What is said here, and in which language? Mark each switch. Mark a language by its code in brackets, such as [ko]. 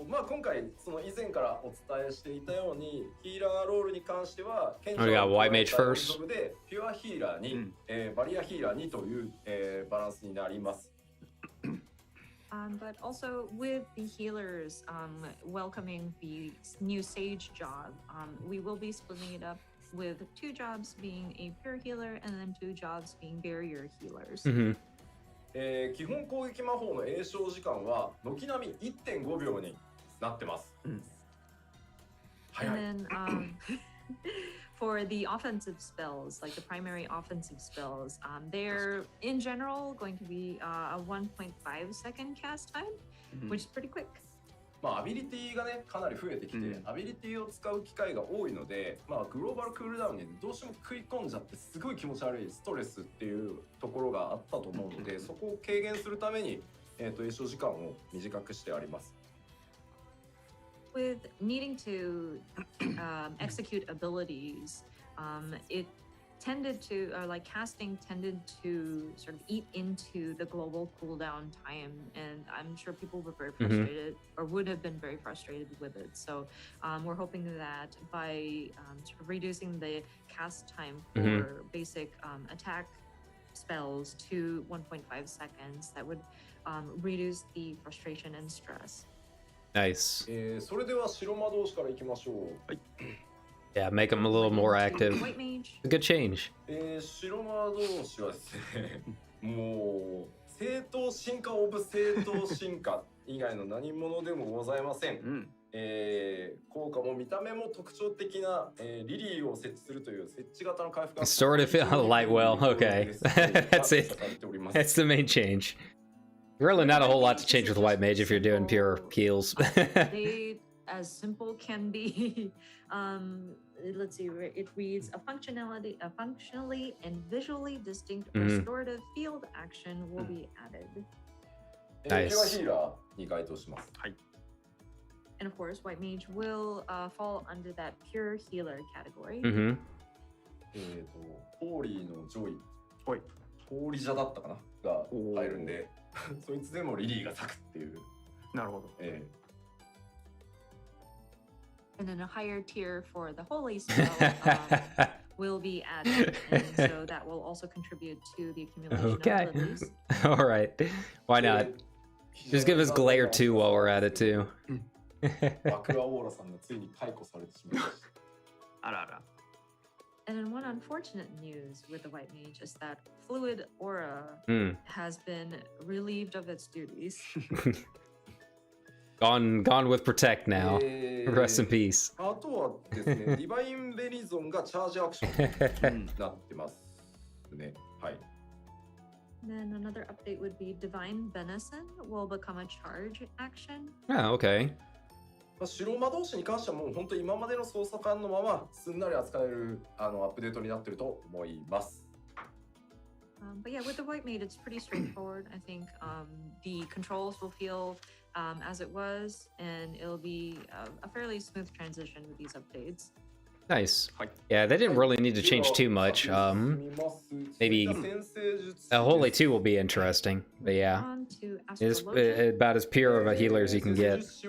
[ja] まあ今回その以前からお伝えしていたようにヒーラーロールに関しては賢者 [en] We got [ja] を [en] White Mage first. [ja] でピュアヒーラーに、バリアヒーラーにという、バランスになります。 [en] But also with the healers welcoming the new Sage job, we will be splitting it up with 2 jobs being a pure healer and then 2 jobs being barrier healers. Mhm. [ja] 基本攻撃魔法の詠唱時間は軒並み 1.5 秒になってます。 [en] And then for the offensive spells, like the primary offensive spells, they're in general going to be a 1.5 second cast time, which is pretty quick. まあアビリティがねかなり増えてきて、アビリティを使う機会が多いので、まあグローバルクールダウンにどうしても食い込んじゃってすごい気持ち悪いストレスっていうところがあったと思うので、そこを軽減するために詠唱時間を短くしてあります。 With needing to execute abilities, it tended to, like casting tended to sort of eat into the global cooldown time, and I'm sure people were very frustrated or would have been very frustrated with it. So we're hoping that by sort of reducing the cast time for basic attack spells to 1.5 seconds, that would reduce the frustration and stress. Nice. [ja] それでは白魔導士からいきましょう。 [en] Yeah, make them a little more active. White mage. A good change. [ja] 白魔導士はですね、もう正当進化オブ正当進化以外の何者でもございません。効果も見た目も特徴的な、リリーを設置するという設置型の回復。 [en] Sort of light well. Okay, that's it. That's the main change. Really not a whole lot to change with White Mage if you're doing pure heals. They, as simple can be. Let's see. It reads a functionally and visually distinct restorative field action will be added. Nice. [ja] ヒーラーに該当します。はい。 [en] And of course, White Mage will fall under that pure healer category. [ja] ホーリーのジョイ、はい。ホーリジャだったかなが入るんで、そいつでもリリーが咲くっていう。なるほど。 [en] And then a higher tier for the holy spell will be added, and so that will also contribute to the accumulation of abilities. All right. Why not? Just give us Glare 2 while we're at it too. [ja] アクアオーラさんがついに解雇されてしまいました。あらあら。 [en] And then one unfortunate news with the White Mage is that Fluid Aura has been relieved of its duties. Gone with Protect now. Rest in peace. [ja] あとはですね、ディバインベリゾンがチャージアクションになってますね。はい。 [en] And then another update would be Divine Benison will become a charge action. Oh, okay. [ja] 白魔導士に関してはもう本当に今までの操作感のまますんなり扱えるアップデートになってると思います。 [en] But yeah, with the White Mage, it's pretty straightforward. I think the controls will feel as it was, and it'll be a fairly smooth transition with these updates. Nice. Yeah, they didn't really need to change too much. Maybe Holy 2 will be interesting, but yeah, it's about as pure of a healer as you can get.